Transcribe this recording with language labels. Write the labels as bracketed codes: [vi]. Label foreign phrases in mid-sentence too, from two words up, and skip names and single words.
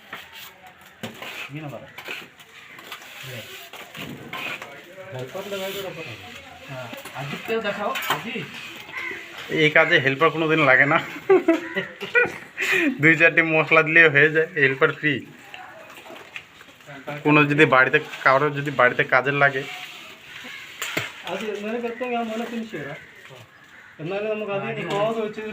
[bn] আজিকেও দেখাও। এই কাজে হেল্পার কোনো দিন লাগে না। 2-4টি মশলা দিলেই হয়ে যায়, [en] helper free. [bn] কোনো যদি বাড়িতে কারোর যদি বাড়িতে কাজের লাগে, [te] అది నేను చెప్తాను కదా, మన ఫినిష్ చేయరా. ఎందుకంటే నమ్మకు అది